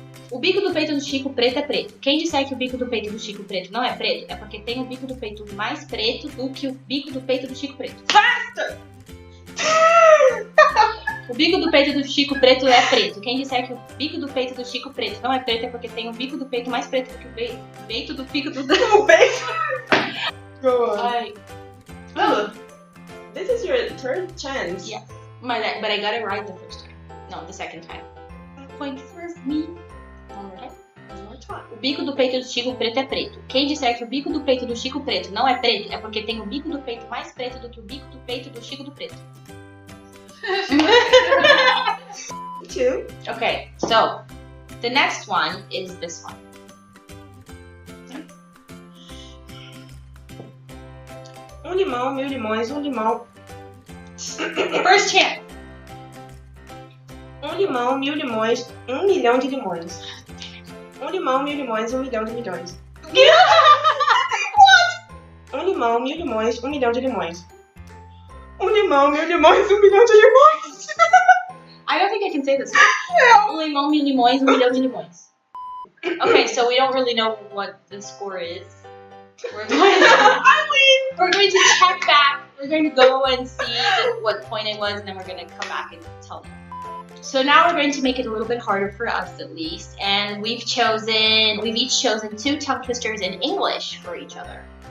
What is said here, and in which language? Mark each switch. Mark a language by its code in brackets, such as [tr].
[pt] O bico do peito do Chico Preto é preto. Quem disser que o bico do peito do Chico Preto não é preto é porque tem o bico do peito mais preto do que o bico do peito do Chico Preto. [en] Faster! [pt] O bico do peito do Chico Preto é preto. Quem disser que o bico do peito do Chico Preto não é preto é porque tem o bico do peito mais preto do que o peito do bico do... O peito? [en] Go on. Ai. Oh, this is your third chance. Yes. But I got it right the first time. No, the second time. Point for me. One more time. [pt] O bico do peito do Chico Preto é preto. Quem disser que o bico do peito do Chico Preto não é preto é porque tem o bico do peito mais preto do que o bico do peito do Chico do Preto. [en] 2. Okay, so the next one is this one. [pt] Limão, 1000 limões, limão. [en] First chance. [pt] Limão, 1000 limões, milhão de limões. Limão, 1000 limões, milhão de milhões. [en] What? [pt] Limão, 1000 limões, milhão de limões. Limão, 1000 limões, milhão de limões. [en] I don't think I can say this one. [pt] Limão, 1000 limões, milhão de limões. [en] Okay, so we don't really know what the score is. We're going to check back. We're going to go and see what point it was, and then we're going to come back and tell you. So now we're going to make it a little bit harder for us, at least. And we've each chosen 2 tongue twisters in English for each other.